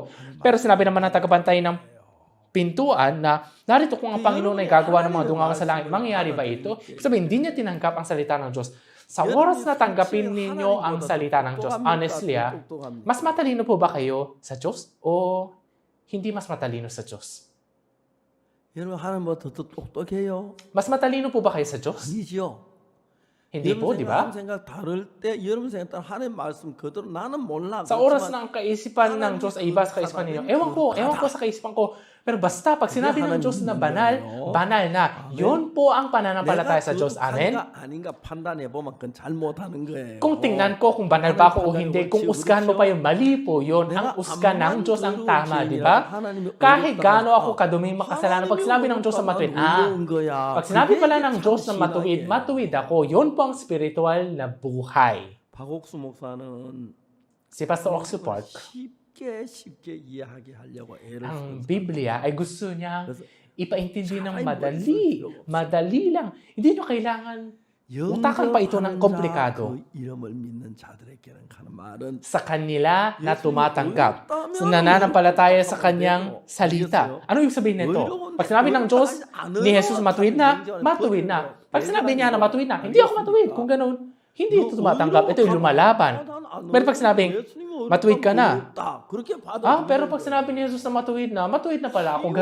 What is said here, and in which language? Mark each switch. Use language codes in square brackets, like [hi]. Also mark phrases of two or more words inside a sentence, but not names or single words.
[tl] Pero sinabi naman ng tagapantay ng pintuan na narito kung ang Panginoon ay gagawa ng mga dungawan sa langit. Mangyayari ba ito? Sabi, hindi niya tinanggap ang salita ng Diyos. Sa oras na tanggapin ninyo ang salita ng Diyos, honestly mas matalino po ba kayo sa Diyos o hindi mas matalino sa Diyos? [ko] 여러분 하나님보다 더 똑똑해요? [tl] Mas matalino po ba kayo sa Diyos? [ko] 아니죠. [tl] Hindi po, di ba? [ko] 생각 다를 때 여러분 생각 하나님 말씀 그대로 나는 몰라. [tl] Sa oras na ang kaisipan ng Diyos ay iba sa kaisipan ninyo. Ewan ko sa kaisipan ko. Pero basta pag sinabi ng Diyos na banal, banal na. Yun po ang pananampalataya sa Diyos. Amen? [ko] 아닌가 판단해 보면 그건 잘못하는 거예요. [tl] Kung tingnan ko kung banal ba ako o hindi, kung usgahan mo pa yung mali po yun, ang usgan ng Diyos ang tama, di ba? Kahit gaano ako kaduming makasalanan, pag sinabi ng Diyos na matuwid, pag sinabi pala ng Diyos na matuwid ako, yun po ang spiritual na buhay. [ko] 박옥수 목사는 [tl] Si Pastor Oxu Park, [ko] 쉽게 이해하게 하려고 애를 [tl] ang Biblia ay gusto niya [ko] 그래서 [tl] ipaintindi ng madali. Madali lang. Hindi nyo kailangan utakan pa ito ng komplikado. [ko] 그 이름을 믿는 자들에게는 하는 말은 [tl] Sa kanila na tumatanggap. Sa nananampalataya sa kanyang salita. Ano ibig sabihin nito? Pag sinabi ng Diyos ni Jesus matuwid na, matuwid na. Pag sinabi niya na matuwid na, hindi ako matuwid. Kung ganun, hindi ito tumatanggap. Ito yung lumalaban. Pero pag sinabing, matuwid ka na. Pero pag sinabi ni Jesus na matuwid na pala ako.